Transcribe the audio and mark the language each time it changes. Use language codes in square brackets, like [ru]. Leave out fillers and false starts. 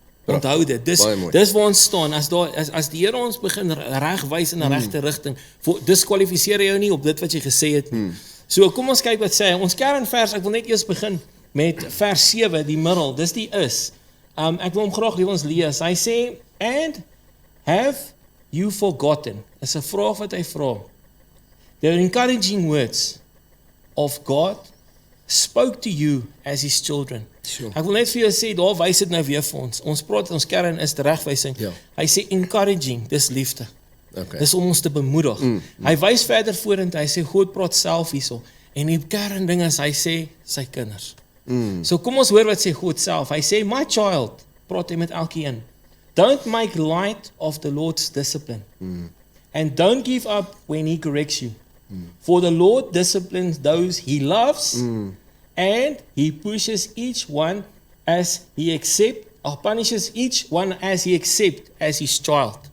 [af] Onthou dit, dis waar ons staan, as die Here ons begin regwys in 'n regte rigting, diskwalifiseer jou nie op dit wat jy gesê het nie. So kom ons kyk wat sê, ons kernvers, ek wil net eers begin met vers 7, die middel, dis die is. Ek wil hom graag vir ons lees, hy sê, [en] and have you forgotten, [af] is 'n vraag wat hy vra. [en] The encouraging words of God spoke to you as his children. Sure. [af] Ek wil net vir jou sê, daar wys dit nou weer vir ons. Ons praat, ons kern is teregwysing. Ja. Hy sê encouraging, dis liefde. Okay. Dis om ons te bemoedig. Hy wys verder vorentoe, hy sê God praat self hierso. En die kern ding is, hy sê sy kinders. So kom ons hoor wat sê God self. Hy sê, [en] my child, [af] praat hy met elkeen. [en] Don't make light of the Lord's discipline. And don't give up when he corrects you. For the Lord disciplines those he loves, and he pushes each one as he accepts, or punishes each one as he accepts as his child.